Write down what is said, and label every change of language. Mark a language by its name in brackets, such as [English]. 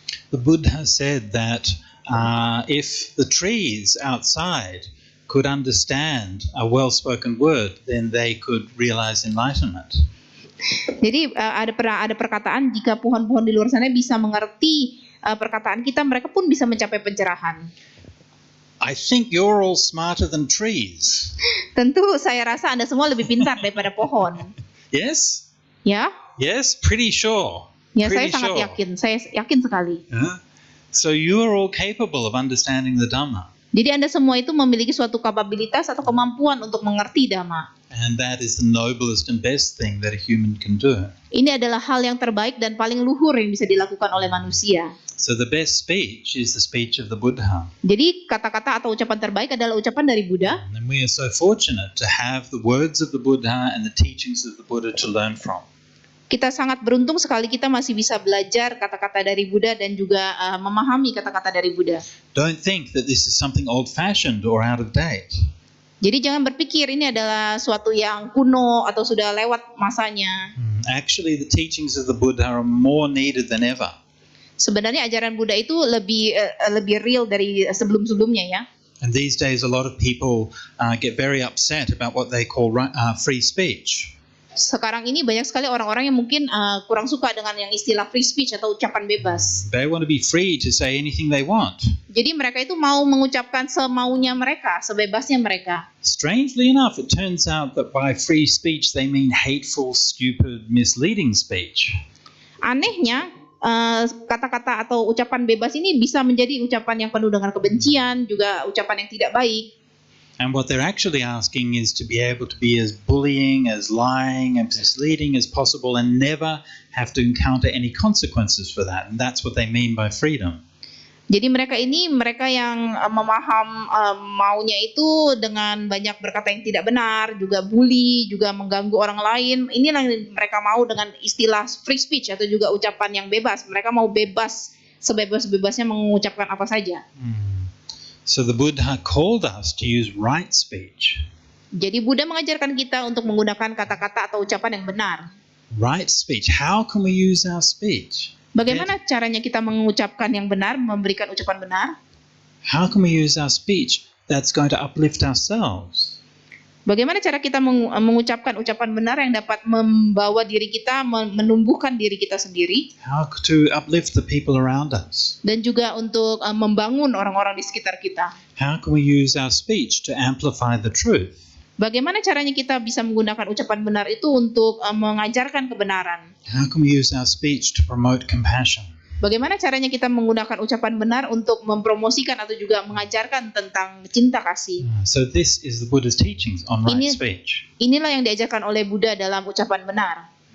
[English] The Buddha said that if the trees outside could understand a well-spoken word, then they could realize enlightenment. [Indonesian] Jadi ada perkataan jika pohon-pohon di luar sana bisa mengerti perkataan kita, mereka pun bisa mencapai pencerahan. [English] I think you're all smarter than trees. [Indonesian] Tentu saya rasa Anda semua lebih pintar daripada pohon. [English] Yes? [Indonesian] Ya? [English] Yes, pretty sure. [Indonesian] Ya, saya [English] Pretty [Indonesian] sangat [English] sure. [Indonesian] yakin. Saya yakin sekali. [English] Yeah? So you are all capable of understanding the Dhamma. [Indonesian] Jadi Anda semua itu memiliki suatu kapabilitas atau kemampuan untuk mengerti Dhamma. [English] And that is the noblest and best thing that a human can do. [Indonesian] Ini adalah hal yang terbaik dan paling luhur yang bisa dilakukan oleh manusia. [English] So the best speech is the speech of the Buddha. [Indonesian] Jadi kata-kata atau ucapan terbaik adalah ucapan dari Buddha. [English] And we are so fortunate to have the words of the Buddha and the teachings of the Buddha to learn from. [Indonesian] Kita sangat beruntung sekali kita masih bisa belajar kata-kata dari Buddha dan juga memahami kata-kata dari Buddha. [English] Don't think that this is something old-fashioned or out of date. [Indonesian] Jadi jangan berpikir ini adalah suatu yang kuno atau sudah lewat masanya. [English] Actually, the teachings of the Buddha are more needed than ever. [Indonesian] Sebenarnya ajaran Buddha itu lebih real dari sebelum-sebelumnya ya. [English] And these days, a lot of people get very upset about what they call free speech. [Indonesian] Sekarang ini banyak sekali orang-orang yang mungkin kurang suka dengan yang istilah free speech atau ucapan bebas. [English] They want to be free to say anything they want. [Indonesian] Jadi mereka itu mau mengucapkan semaunya mereka, sebebasnya mereka. [English] Strangely enough, it turns out that by free speech they mean hateful, stupid, misleading speech. [Indonesian] Anehnya, kata-kata atau ucapan bebas ini bisa menjadi ucapan yang penuh dengan kebencian, juga ucapan yang tidak baik. [English] And what they're actually asking is to be able to be as bullying, as lying, as misleading as possible and never have to encounter any consequences for that. And that's what they mean by freedom. [Indonesian] Jadi mereka yang memaham maunya itu dengan banyak berkata yang tidak benar, juga bully, juga mengganggu orang lain. Inilah yang mereka mau dengan istilah free speech atau juga ucapan yang bebas. Mereka mau bebas, sebebas-bebasnya mengucapkan apa saja. [English] So the Buddha called us to use right speech. [Indonesian] Jadi Buddha mengajarkan kita untuk menggunakan kata-kata atau ucapan yang benar. [English] Right speech. How can we use our speech? [Indonesian] Bagaimana caranya kita mengucapkan yang benar, memberikan ucapan benar? [English] How can we use our speech that's going to uplift ourselves? [Indonesian] Bagaimana cara kita mengucapkan ucapan benar yang dapat membawa diri kita, menumbuhkan diri kita sendiri? [English] How to uplift the people around us? [Indonesian] Dan juga untuk membangun orang-orang di sekitar kita. [English] How can we use our speech to amplify the truth? [Indonesian] Bagaimana caranya kita bisa menggunakan ucapan benar itu untuk mengajarkan kebenaran? [English] How can we use our speech to promote compassion? [Indonesian] Bagaimana caranya kita menggunakan ucapan benar untuk mempromosikan atau juga mengajarkan tentang cinta kasih? [English] So this is the Buddha's teachings on right speech. [Indonesian] Inilah yang diajarkan oleh Buddha dalam ucapan benar.